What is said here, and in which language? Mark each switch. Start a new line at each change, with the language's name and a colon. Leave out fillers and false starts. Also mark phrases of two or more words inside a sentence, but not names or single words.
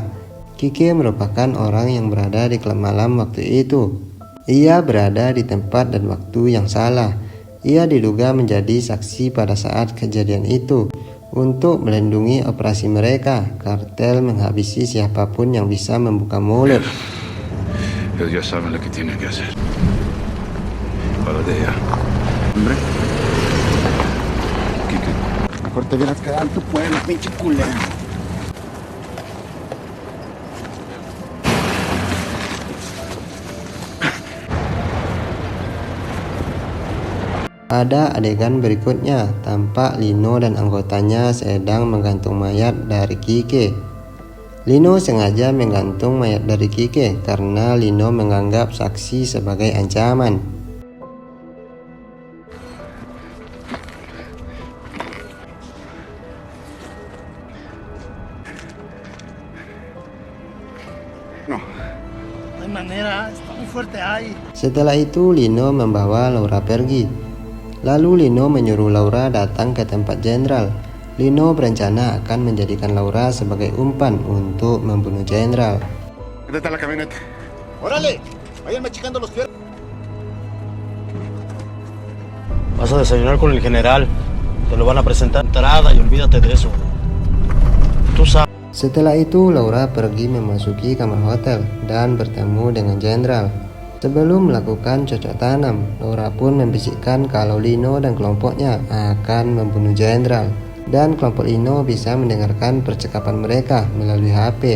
Indonesian: Kike merupakan orang yang berada di klub malam waktu itu. Ia berada di tempat dan waktu yang salah. Ia diduga menjadi saksi pada saat kejadian itu. Untuk melindungi operasi mereka, kartel menghabisi siapapun yang bisa membuka mulut.
Spanish: Ellos ya saben lo que tienen que hacer. Para de ella. Hombre. Kike. Mejor te hubieras quedado en tu pueblo, pinche culero.
Indonesian: Pada adegan berikutnya, tampak Lino dan anggotanya sedang menggantung mayat dari Kike. Lino sengaja menggantung mayat dari Kike karena Lino menganggap saksi sebagai ancaman.
Spanish: No hay manera, está muy fuerte ahí.
Indonesian: Setelah itu, Lino membawa Laura pergi. Lalu Lino menyuruh Laura datang ke tempat jenderal. Lino berencana akan menjadikan Laura sebagai umpan untuk membunuh jenderal.
Spanish: ¿Dónde está la camioneta? ¡Órale! Váyanme checando los fierros. Vas a desayunar con el general. Te lo van a presentar entrada y olvídate de eso. Tú sabes.
Indonesian: Setelah itu, Laura pergi memasuki kamar hotel dan bertemu dengan jenderal. Sebelum melakukan cocok tanam, Laura pun membisikkan kalau Lino dan kelompoknya akan membunuh jenderal. Dan kelompok Lino bisa mendengarkan percakapan mereka melalui HP.